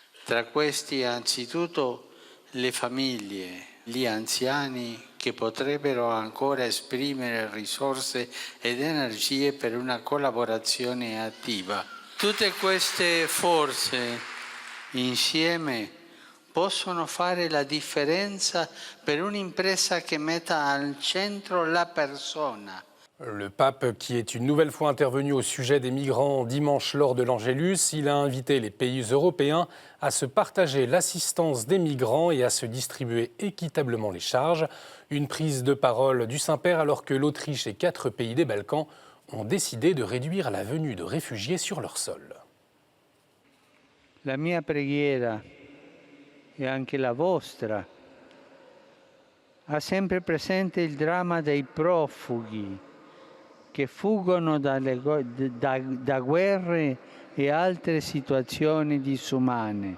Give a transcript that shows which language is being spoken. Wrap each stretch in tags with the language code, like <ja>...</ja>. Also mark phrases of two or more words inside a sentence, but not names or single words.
<it>Tra questi anzitutto le famiglie, gli anziani che potrebbero ancora esprimere risorse ed energie per una collaborazione attiva. Tutte queste forze insieme possono fare la differenza per un'impresa che metta al centro la persona.</it> <fr>Le pape, qui est une nouvelle fois intervenu au sujet des migrants dimanche lors de l'Angélus, il a invité les pays européens à se partager l'assistance des migrants et à se distribuer équitablement les charges. Une prise de parole du Saint-Père alors que l'Autriche et 4 pays des Balkans ont décidé de réduire la venue de réfugiés sur leur sol.</fr> <it>La mia preghiera e anche la vostra ha sempre presente il dramma dei profughi che fuggono da guerre e altre situazioni disumane.</it>